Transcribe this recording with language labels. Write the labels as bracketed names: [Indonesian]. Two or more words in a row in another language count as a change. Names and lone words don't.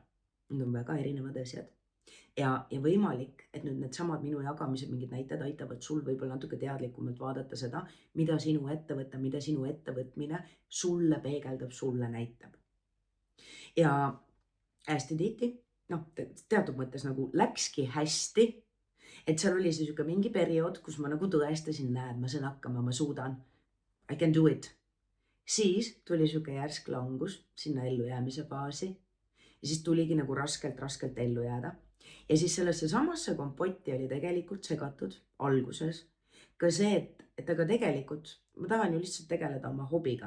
[Estonian] Need on väga erinevad asjad. Ja võimalik, et nüüd needsamad minu jagamised, mingid näited aitavad sul võib-olla natuke teadlikumalt vaadata seda, mida sinu ettevõte, mida sinu ettevõtmine sulle peegeldab, sulle näitab. Ja hästi tihti, noh, teatud mõttes nagu läkski hästi, et seal oli see mingi periood, kus ma nagu tõestasin, näed, ma saan hakkama, ma suudan. [English] I can do it. [Estonian] Siis tuli järsk langus sinna ellujäämise faasi ja siis tuligi nagu raskelt ellu jääda. Ja siis sellesse samasse kompotti oli tegelikult segatud alguses ka see, et aga tegelikult ma tahan ju lihtsalt tegeleda oma hobiga.